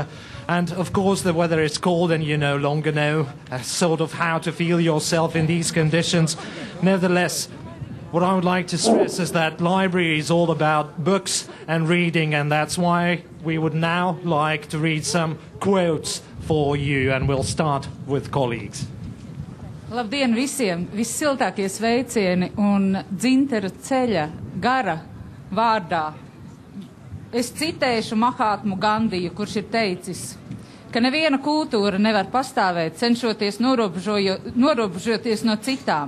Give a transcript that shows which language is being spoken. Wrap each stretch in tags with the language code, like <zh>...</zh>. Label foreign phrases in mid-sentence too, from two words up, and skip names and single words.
<en>And of course the weather is cold and you no longer know sort of how to feel yourself in these conditions. Nevertheless, what I would like to stress is that library is all about books and reading, and that's why we would now like to read some quotes for you, and we'll start with colleagues.</en> <lv>Labdien visiem! Vissiltākie sveicieni un Dzintara Ceļa gara vārdā. Es citēšu Mahatmu Gandiju, kurš ir teicis, ka neviena kultūra nevar pastāvēt, cenšoties norobežoties no citām.</lv>